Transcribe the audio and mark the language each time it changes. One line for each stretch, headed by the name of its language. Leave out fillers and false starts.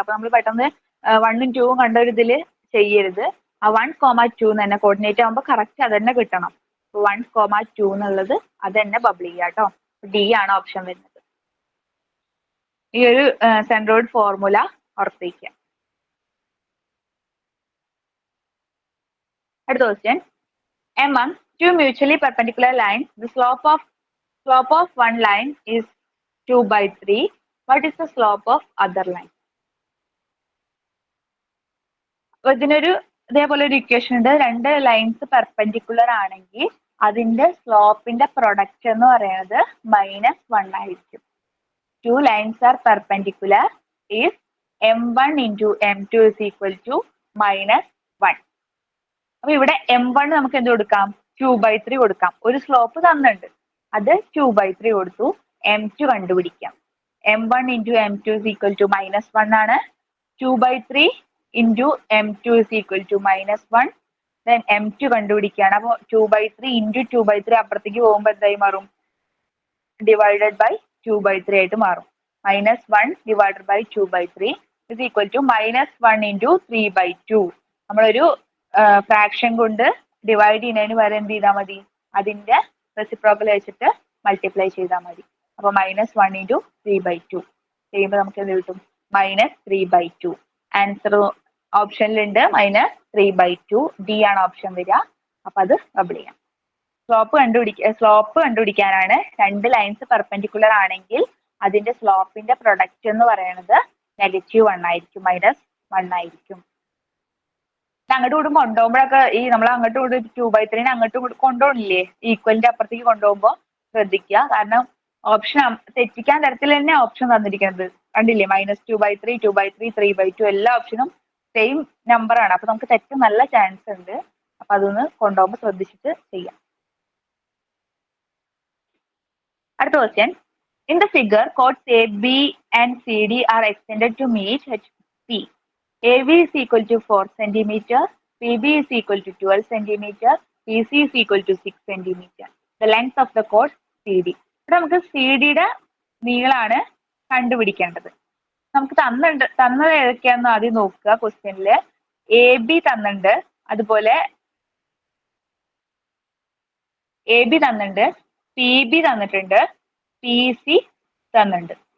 Malayalam: അപ്പൊ നമ്മൾ പെട്ടെന്ന് 1ഉം 2ഉം കണ്ട ഒരു ഇതിൽ ചെയ്യരുത്. ആ 1,2 തന്നെ കോർഡിനേറ്റ് ആകുമ്പോൾ കറക്റ്റ് അത് തന്നെ കിട്ടണം. 1,2 എന്നുള്ളത് അത് തന്നെ ബബിൾ ചെയ്യുക കേട്ടോ. D ആണ് ഓപ്ഷൻ വരുന്നത്. ഈ ഒരു സെൻട്രോയിഡ് ഫോർമുല ഓർത്തിരിക്കുക.
English: അടുത്ത question, among two mutually perpendicular lines the slope of one line is 2/3. what is the slope of other line?
Malayalam: ഇതിനൊരു ഇതേപോലെ ഒരു ഇക്വേഷൻ ഉണ്ട്. രണ്ട് ലൈൻസ് പെർപെൻഡിക്കുലർ ആണെങ്കിൽ അതിന്റെ സ്ലോപ്പിന്റെ പ്രൊഡക്റ്റ് എന്ന് പറയുന്നത് -1 ആയിരിക്കും.
English: 2 lines are perpendicular if m1 into m2 is equal to -1.
Malayalam: അപ്പൊ ഇവിടെ m1 നമുക്ക് എന്ത് കൊടുക്കാം? 2/3 കൊടുക്കാം. ഒരു സ്ലോപ്പ് തന്നിട്ടുണ്ട്, അത് 2/3 കൊടുത്തു. m2 കണ്ടുപിടിക്കാം.
English: m1 into m2 is equal to -1 ആണ്. 2/3 into m2 is equal to -1.
Malayalam: then m2 കണ്ടുപിടിക്കുകയാണ്. അപ്പോൾ 2/3 into 2/3 അപ്പുറത്തേക്ക് പോകുമ്പോൾ എന്തായി മാറും? ഡിവൈഡഡ് ബൈ 2/3 ആയിട്ട് മാറും.
English: -1 divided by 2/3 is equal to -1 into 3/2.
Malayalam: നമ്മളൊരു ഫ്രാക്ഷൻ കൊണ്ട് ഡിവൈഡ് ചെയ്യുന്നതിന് വരെ എന്ത് ചെയ്താൽ മതി? അതിന്റെ റെസിപ്രോക്കൽ വെച്ചിട്ട് മൾട്ടിപ്ലൈ ചെയ്താൽ മതി. അപ്പൊ -1 into 3/2 ചെയ്യുമ്പോൾ നമുക്ക് എന്ത് കിട്ടും? -3/2. ആൻസർ ഓപ്ഷനിലുണ്ട് -3/2. ഡി ആണ് ഓപ്ഷൻ വരിക. അപ്പൊ അത് ഡബിൾ ചെയ്യാം. സ്ലോപ്പ് കണ്ടുപിടിക്കാനാണ്. രണ്ട് ലൈൻസ് പെർപെൻഡിക്കുലർ ആണെങ്കിൽ അതിന്റെ സ്ലോപ്പിന്റെ പ്രൊഡക്റ്റ് എന്ന് പറയുന്നത് -1 ആയിരിക്കും, -1 ആയിരിക്കും. അങ്ങോട്ടും ഇങ്ങോട്ടും കൊണ്ടുപോകുമ്പോഴൊക്കെ ഈ നമ്മൾ അങ്ങോട്ടും ഇങ്ങോട്ടും 2/3 അങ്ങോട്ടും ഇങ്ങോട്ടും കൊണ്ടുപോകണില്ലേ, ഈക്വലിന്റെ അപ്പുറത്തേക്ക് കൊണ്ടുപോകുമ്പോൾ ശ്രദ്ധിക്കുക. കാരണം ഓപ്ഷൻ തെറ്റിക്കാൻ തരത്തിൽ തന്നെ ഓപ്ഷൻ തന്നിരിക്കുന്നത് കണ്ടില്ലേ? -2/3, 2/3, 3/2 എല്ലാ ഓപ്ഷനും സെയിം നമ്പർ ആണ്. അപ്പൊ നമുക്ക് തെറ്റ് നല്ല ചാൻസ് ഉണ്ട്. അപ്പൊ അതൊന്ന് കൊണ്ടുപോകുമ്പോൾ ശ്രദ്ധിച്ചിട്ട് ചെയ്യാം. അടുത്ത question.
English: In the figure, chords A, B and CD are extended to meet HP. AB is equal to 4 cm, PB is equal to 12 cm, PC is equal to 6 cm. The length of the chord CD.
Malayalam: ഇവിടെ നമുക്ക് CD-യുടെ നീളമാണ് കണ്ടുപിടിക്കേണ്ടത്. നമുക്ക് തന്നത് ഏതൊക്കെയാണെന്ന് ആദ്യം നോക്കുക. ക്വസ്റ്റ്യനില് AB തന്നിട്ടുണ്ട്, അതുപോലെ AB തന്നിട്ടുണ്ട്, PB തന്നിട്ടുണ്ട്, PC തന്നിട്ടുണ്ട്.